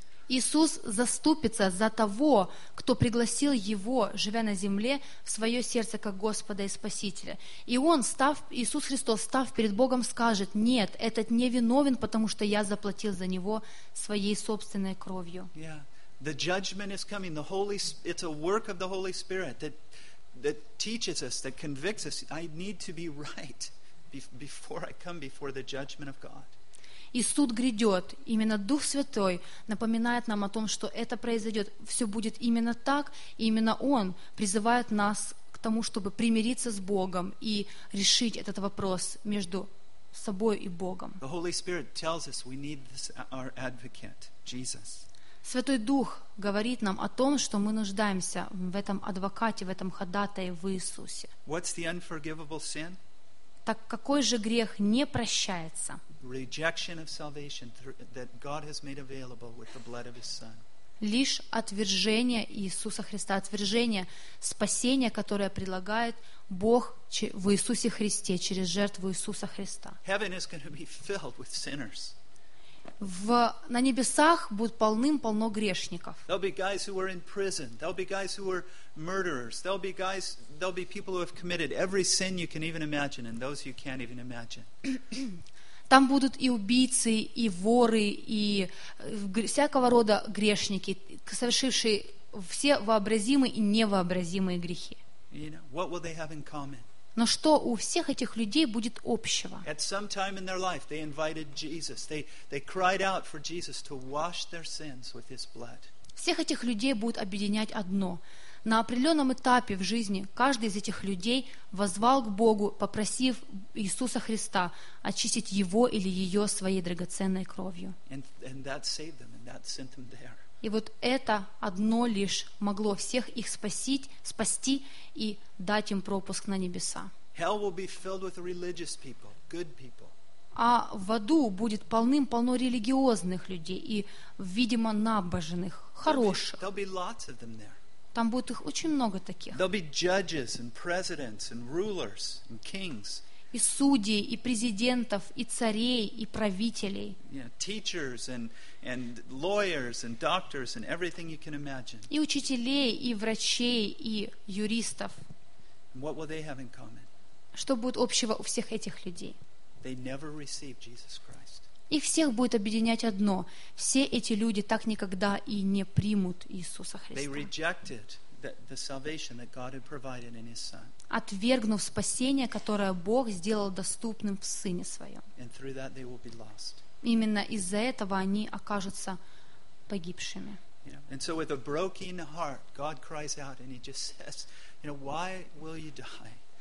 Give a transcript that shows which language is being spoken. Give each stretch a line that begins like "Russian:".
Russian: Иисус заступится за того, кто пригласил Его, живя на земле, в свое сердце как Господа и Спасителя. И Он, Иисус Христос, став перед Богом, скажет: «Нет, этот не виновен, потому что Я заплатил за него своей собственной кровью».
English: The judgment is coming. The Holy, it's a work of the Holy Spirit that teaches us, that convicts us. I need to be right before I come before the judgment of God.
Russian: И суд грядет. Именно Дух Святой напоминает нам о том, что это произойдет. Все будет именно так, и именно Он призывает нас к тому, чтобы примириться с Богом и решить этот вопрос между собой и Богом.
English: The Holy Spirit tells us we need this, our advocate, Jesus.
Russian: Святой Дух говорит нам о том, что мы нуждаемся в этом адвокате, в этом ходатае в Иисусе.
English: What's the unforgivable sin?
Russian: Так какой же грех не прощается?
English: Rejection of salvation that God has made available with the blood of His Son.
Russian: Лишь отвержение Иисуса Христа, отвержение спасения, которое предлагает Бог в Иисусе Христе через жертву Иисуса Христа.
English: Heaven is going to be filled with sinners.
Russian: На небесах будет полным-полно грешников.
English: There'll be guys who were in prison. There'll be guys who were murderers. There'll be people who have committed every sin you can even imagine and those you can't even imagine.
Russian: Там будут и убийцы, и воры, и всякого рода грешники, совершившие все вообразимые и невообразимые грехи.
English: You know, what will they have in common?
Russian: Но что у всех этих людей будет общего?
English: At some time in their life, they invited Jesus. They cried out for Jesus to wash their sins with His blood.
Russian: Всех этих людей будет объединять одно. На определенном этапе в жизни каждый из этих людей воззвал к Богу, попросив Иисуса Христа очистить его или ее своей драгоценной кровью.
English: And that saved them, and that sent them there.
Russian: И вот это одно лишь могло всех их спасти и дать им пропуск на небеса.
English: Hell will be filled with religious people, good people.
Russian: А в аду будет полным-полно религиозных людей и, видимо, набожных, хороших.
English: There'll be lots of them there.
Russian: Там будет их очень много таких.
English: There'll be judges and presidents and rulers and kings.
Russian: И судей, и президентов, и царей, и правителей.
English: Yeah, teachers and lawyers and doctors and everything you can imagine.
Russian: И учителей, и врачей, и юристов.
English: What will they have in common?
Russian: Что будет общего у всех этих людей?
English: They never received Jesus Christ.
Russian: Их всех будет объединять одно. Все эти люди так никогда и не примут Иисуса Христа.
English: They rejected the salvation that God had provided in His Son.
Russian: Отвергнув спасение, которое Бог сделал доступным в Сыне Своем.
English: And through that they will be lost.
Russian: Именно из-за этого они окажутся погибшими. Yeah.
English: And so with a broken heart, God cries out and He just says, you know, why will you die?